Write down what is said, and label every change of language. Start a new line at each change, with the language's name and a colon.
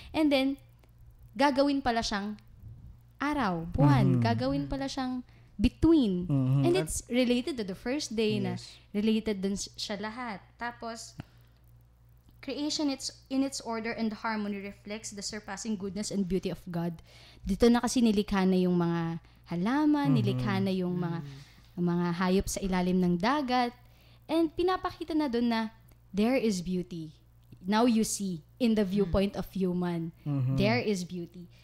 Filipino: And then, gagawin pala siyang araw, buwan. Gagawin pala siyang
English: between. And it's related to the first day na related
Filipino: dun siya lahat.
English: Tapos, creation in its order and harmony reflects the surpassing goodness and beauty of God.
Filipino: Dito na kasi nilikha na yung mga halaman, nilikha na yung mga hayop sa ilalim ng dagat. And pinapakita na dun na
English: there is beauty. Now you see, in the viewpoint of human, there is beauty.